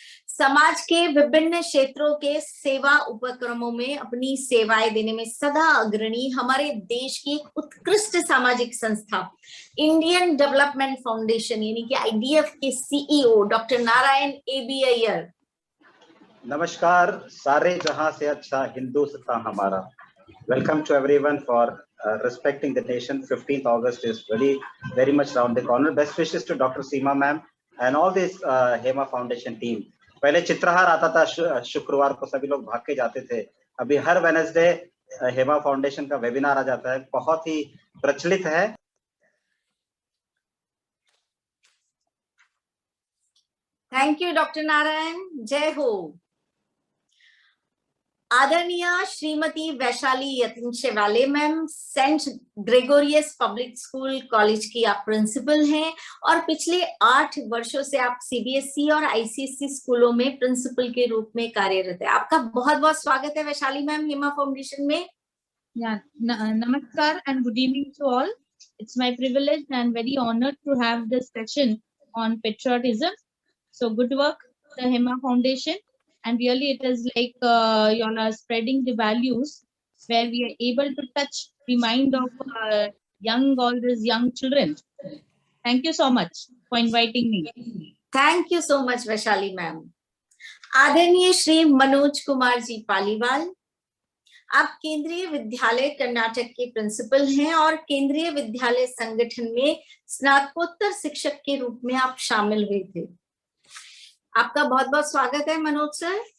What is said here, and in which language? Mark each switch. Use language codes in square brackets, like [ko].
[hi] समाज के विभिन्न क्षेत्रों के सेवा उपक्रमों में अपनी सेवाएं देने में सदा अग्रणी हमारे देश की उत्कृष्ट सामाजिक संस्था इंडियन डेवलपमेंट फाउंडेशन यानी कि आईडीएफ के CEO doctor Narayan AB Iyer. नमस्कार, सारे जहां से अच्छा हिंदुस्तान हमारा। [en] Welcome to everyone for respecting the nation. 15th August is very much around the corner. Best wishes to Dr. Seema ma'am and all this Hema Foundation team. [hi] पहले चित्रहार आता था शुक्रवार को, सभी लोग भाग के जाते थे। अभी हर वेडनेसडे हेमा फाउंडेशन का वेबिनार आ जाता है, बहुत ही प्रचलित है। थैंक यू डॉक्टर नारायण, जय हो। आदरणीय श्रीमती वैशाली यतिन शेवाले ma'am, Saint Gregorios public school college की आप प्रिंसिपल हैं और पिछले 8 वर्षों से आप सीबीएसई और आईसीएसई स्कूलों में प्रिंसिपल के रूप में कार्यरत है। आपका बहुत बहुत स्वागत है वैशाली मैम हेमा फाउंडेशन में। [en] Namaskar and good evening to all. It's my privilege and very honored to have this session on patriotism. So good work, the Hema Foundation. And really it is like you all are spreading the values where we are able to touch the mind of all these young children. Thank you so much for inviting me. Thank you so much Vaishali ma'am. [hi] आदरणीय श्री मनोज कुमार जी पालीवाल, आप केंद्रीय विद्यालय कर्नाटक के principal हैं और केंद्रीय विद्यालय संगठन में स्नातकोत्तर शिक्षक के रूप में आप शामिल हुए थे। आपका बहुत बहुत स्वागत है मनोज सर।